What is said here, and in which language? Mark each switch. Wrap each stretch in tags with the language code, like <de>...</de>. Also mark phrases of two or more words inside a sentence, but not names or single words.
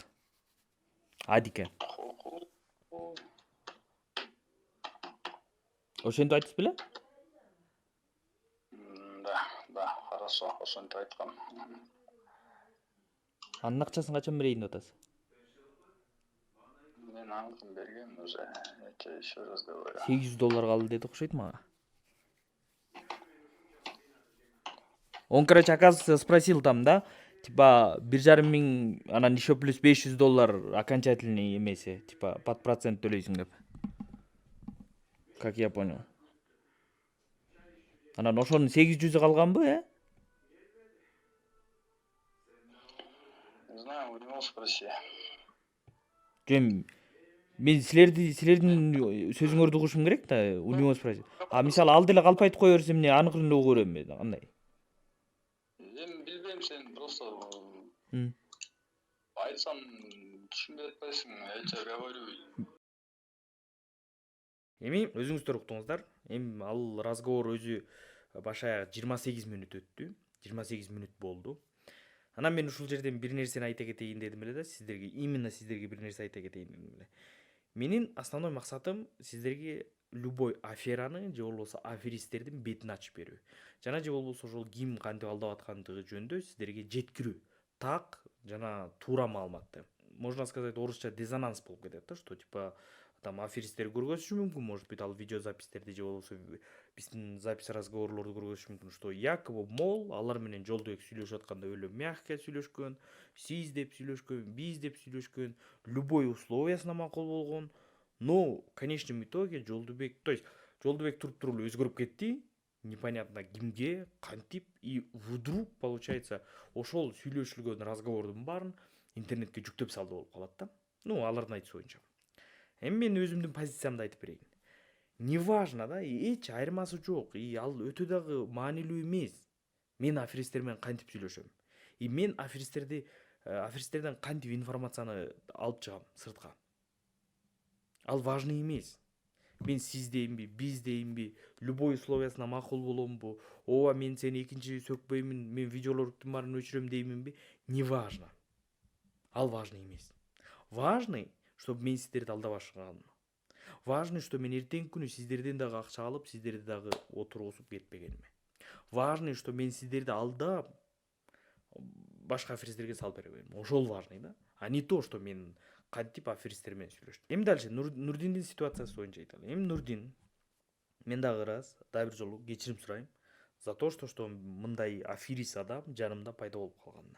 <ky>Адике. Ошентип айтыпсыз беле?</ky> <ru>Да, хорошо,</ru> <ky>ошентип айткам. Анын акчасын качан берейин деп атасыз? Мен аныкын бергем уже.</ky> <ru>Я еще раз говорю.</ru> <ky>$800 калды деди окшойт мага.</ky> <ru>Он, короче, оказывается, спросил там, да, типа, $1,500, анан еще плюс $500 окончательный эмеси, типа, под процент</ru> <ky>төлөйсүң деп.</ky> <ru>Как я понял.</ru> <ky>Анан ошонун 800 калганбы,</ky> <ru>Не знаю, у него спроси.</ru> <ky>Мен силердин сөзүңөрдү угушум керек да,</ky> <ru>у него спросить.</ru> <ky>А мисалы ал деле калп айтып кое берсе эмне аныкын эле угуп берем мен, кандай? Эми билбейм, сен просто айтсам түшүнбөй атпайсың,</ky> <ru>я тебе говорю.</ru> <ky>Эми өзүңүздөр уктуңуздар. Эми ал разговор өзү башы 28 мүнөт өттү. 28 мүнөт болду. Анан мен ушул жерден бир нерсени айта кетейин дедим эле да, именно сиздерге бир нерсе айта кетейин дедим эле. Менин основной максатым сиздерге любой афераны же болбосо аферисттердин бетин ачып берүү. Жана же болбосо ошол ким кантип алдап аткандыгы жөнүндө сиздерге жеткирүү. Так жана туура маалыматты.</ky> <ru>Можно сказать,</ru> <ky>орусча дезонанс болуп кетет да,</ky> <ru>что типа там</ru> <ky>аферисттер көргөзүшү мүмкүн,</ky> <ru>может быть,</ru> <ky>ал видеозапистерди же болбосо биздин запись разговорлорду көргөзүшү мүмкүн,</ky> <ru>что якобы мол</ru> <ky>алар менен Жолдубек сүйлөшүп атканда өлө мягко сүйлөшкөн, сиз деп сүйлөшкөн, биз деп сүйлөшкөн, любой условиясына макул болгон.</ky> <ru>Но в конечном итоге Жолдубек, то есть Жолдубек</ru> <ky>туруп эле өзгөрүп кетти,</ky> <ru>непонятно кимге, кантип, и вдруг получается</ru> <ky>ошол сүйлөшүлгөн разговордун баарын интернетке жүктөп салды болуп калат да. Ну, алардын айтышы боюнча. Эми мен өзүмдүн позициямды айтып берейин.</ky> <ru>Неважно, да,</ru> <ky>эч айырмасы жок, ал өтө дагы маанилүү эмес. Мен аферисттер менен кантип сүйлөшөм. Мен аферисттерден кантип информацияны алып чыгам сыртка. Ал важный эмес. Мен сиз дейинби, биз дейинби, любой условиясына макул боломбу, ооба мен сени экинчи сөкпөймүн, мен видеолордун баарын өчүрөм дейминби,</ky> <ru>не важно.</ru> <ky>Ал важный эмес. Важный, чтобы мен сиздерди алдабашканым. Важный, что мен эртеңки күнү сиздерден дагы акча алып, сиздерди дагы отургузуп кетпегениме. Важный, что мен сиздерди алдап башка аферисттерге салып бербегеним. Ошол важный да.</ky> <ru>А не то, что</ru> <ky>мен кантип аферисттер менен сүйлөштүм. Эми дальше Нурдиндин ситуациясы боюнча айталы. Эми Нурдин мен дагы ырас, дагы бир жолу кечирим сурайм</ky> <ru>за то, что</ru> <ky>мындай аферист адам жанымда пайда болуп калганына.</ky>